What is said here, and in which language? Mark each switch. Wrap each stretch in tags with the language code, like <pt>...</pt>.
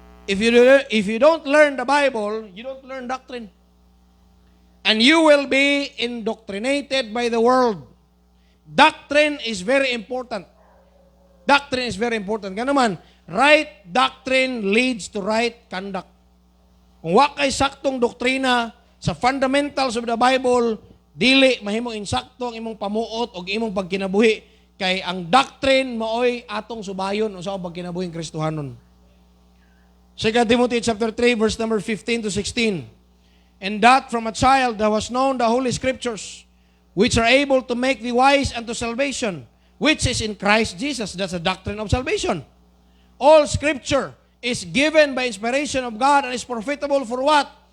<en>If you don't learn the Bible, you don't learn doctrine. And you will be indoctrinated by the world. Doctrine is very important. Doctrine is very important.</en> <tl>Kaya naman,</tl> <en>right doctrine leads to right conduct.</en> <ceb>Kung wakay saktong doktrina sa</ceb> <en>fundamentals of the Bible,</en> <ceb>dili mahimong insakto ang imong pamuot o imong pagkinabuhi kay ang doctrine maoy atong subayon o sa pagkinabuhing Kristohanon.</ceb> <en>2 Timothy chapter 3 verse number 15 to 16. And that from a child there was known the Holy Scriptures, which are able to make thee wise unto salvation, which is in Christ Jesus. That's the doctrine of salvation. All Scripture is given by inspiration of God and is profitable for what?</en>